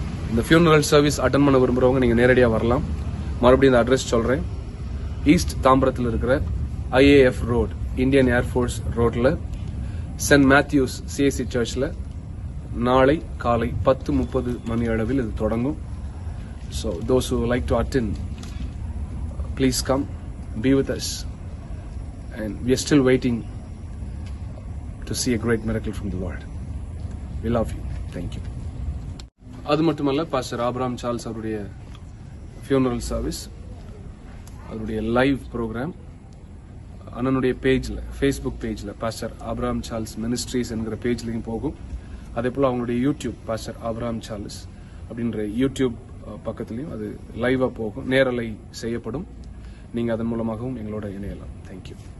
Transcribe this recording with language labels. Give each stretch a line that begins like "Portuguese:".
Tamil: இந்த funeral service attend பண்ண விரும்புறவங்க நீங்க நேரடியாக வரலாம். மறுபடியும் இந்த அட்ரஸ் சொல்றேன். ஈஸ்ட் தாம்பரத்தில் இருக்கிற IAF ரோட், இந்தியன் ஏர்ஃபோர்ஸ் ரோட்ல சென்ட் மேத்யூஸ் சிஎஸ்சி சர்ச்ல நாளை காலை 10:30 மணி அளவில் இது தொடங்கும்.
English: So those who like to attend, please come, be with us, and we are still waiting to see a great miracle from the Lord. We love you. Thank you.
Tamil: அது மட்டுமல்ல, pastor Abraham Charles அவருடைய funeral service, அவருடைய live program அண்ணனுடைய பேஜ்ல, Facebook பேஜ்ல pastor Abraham Charles ministries என்கிற பேஜ்லையும் போகும். அதே போல அவங்களுடைய யூடியூப் பாஸ்டர் ஆபிரகாம் சார்ல்ஸ் அப்படின்ற யூடியூப் பக்கத்துலையும் அது லைவா போகும், நேரலை செய்யப்படும். நீங்க அதன் மூலமாகவும் எங்களோட இணையலாம். தேங்க்யூ.